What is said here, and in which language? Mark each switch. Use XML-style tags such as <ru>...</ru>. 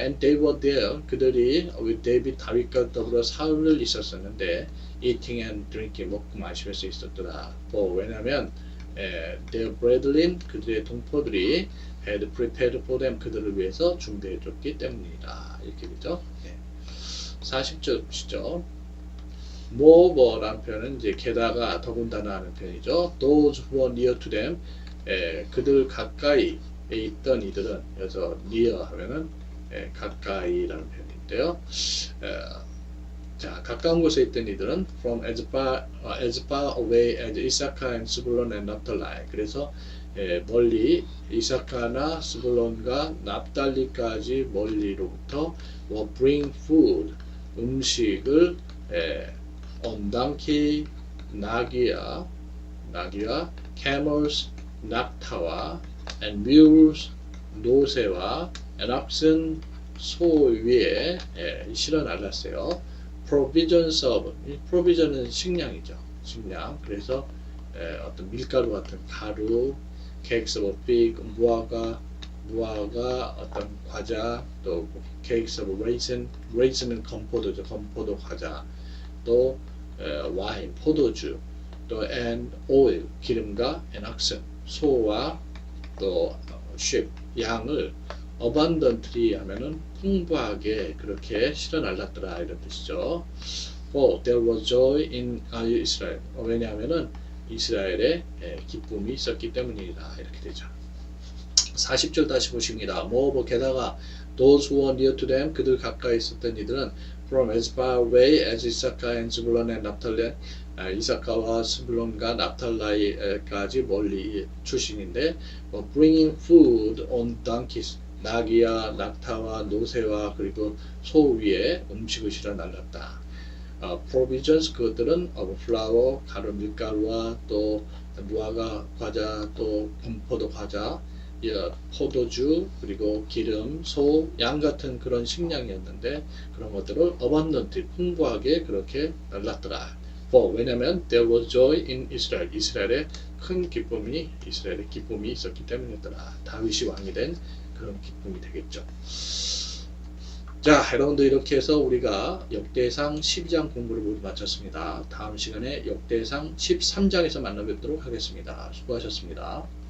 <en>And they were there,</en> <ko>그들이</ko> <en>with David,</en> <ko>다윗과 더불어 사흘을 있었었는데</ko> <en>eating and drinking,</en> <ko>먹고 마시면서 있었더라. 왜냐하면</ko> <en>their brethren,</en> <ko>그들의 동포들이</ko> <en>had prepared for them,</en> <ko>그들을 위해서 준비해줬기 때문이다. 이렇게 되죠. 40절 보시죠. Moreover라는 표현은 이제 게다가 더군다나 하는 표현이죠.</ko> <en>Those who were near to them,</en> <ko>그들 가까이에 있던 이들은, 여기서 near 하면은 가까이라는 표현인데요. 자, 가까운 곳에 있던 이들은</ko> <en>from as far away as Issachar and Zebulun and Naphtali.</en> <ko>그래서 멀리 이사카나 스불론과 납달리까지 멀리로부터</ko> <en>will bring food,</en> <ko>음식을</ko> <en>on donkey,</en> <ko>나귀와 camels, 낙타와</ko> <en>and mules,</en> <ko>노새와</ko> <en>and oxen,</en> <ko>소 위에 실어 날랐어요.</ko> <en>provisions of,</en> <ko>provision은 식량이죠. 식량. 그래서 어떤 밀가루 같은 가루,</ko> <en>cakes of fig,</en> <ko>무화과 어떤 과자, 또</ko> <en>cakes of raisin</en> <ko>은 건포도죠. 건포도 과자, 또 와인, 포도주, 또</ko> <en>and oil,</en> <ko>기름과</ko> <en>and oxen,</en> <ko>소와 또 sheep, 양을 abundantly 하면은 풍부하게 그렇게 실어 날랐더라 이런 뜻이죠.</ko> <en>For there was joy in Israel.</en> <ko>왜냐하면은 이스라엘에 기쁨이 있었기 때문이다 이렇게 되죠. 40절 다시 보십니다. 모어버 게다가</ko> <en>those who were near to them</en> <ko>그들 가까이 있었던 이들은</ko> <en>from as far away as Issachar and Zebulun and Naphtali</en> <ko>이사카와 스불론과 납탈라이까지 멀리 출신인데</ko> <en>bringing food on donkeys</en> <ko>나귀와 낙타와 노새와 그리고 소 위에 음식을 실어 날랐다. provisions 그것들은 flour 가루 밀가루와 또 무화과 과자 또 분포도 과자 포도주 그리고 기름, 소, 양 같은 그런 식량이었는데 그런 것들을 abundantly 풍부하게 그렇게 날랐더라. 왜냐하면</ko> <en>there was joy in Israel.</en> <ko>이스라엘에 큰 기쁨이 이스라엘의 기쁨이 있었기 때문이었더라. 다윗이 왕이 된 그런 기쁨이 되겠죠. 자, 여러분들 이렇게 해서 우리가 역대상 12장 공부를 모두 마쳤습니다. 다음 시간에 역대상 13장에서 만나 뵙도록 하겠습니다. 수고하셨습니다.</ko>